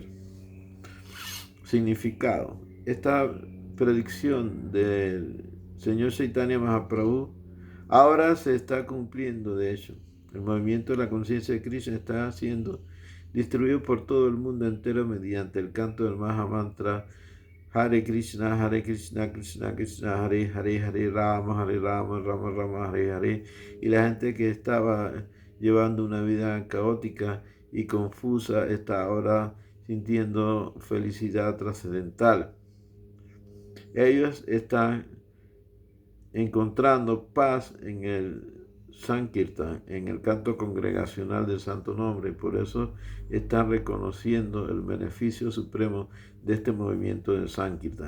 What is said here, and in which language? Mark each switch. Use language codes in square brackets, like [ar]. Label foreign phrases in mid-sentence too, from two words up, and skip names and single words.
[es] Significado. Esta predicción del Señor Chaitanya Mahaprabhu ahora se está cumpliendo, de hecho. El movimiento de la conciencia de Krishna está siendo distribuido por todo el mundo entero mediante el canto del Mahamantra Hare Krishna, Krishna Krishna, Hare Hare, Hare Rama, Rama Rama, Hare Hare. Y la gente que estaba llevando una vida caótica y confusa está ahora sintiendo felicidad trascendental. Ellos están encontrando paz en el Sankirtan, en el canto congregacional del Santo Nombre, y por eso están reconociendo el beneficio supremo de este movimiento del Sankirtan.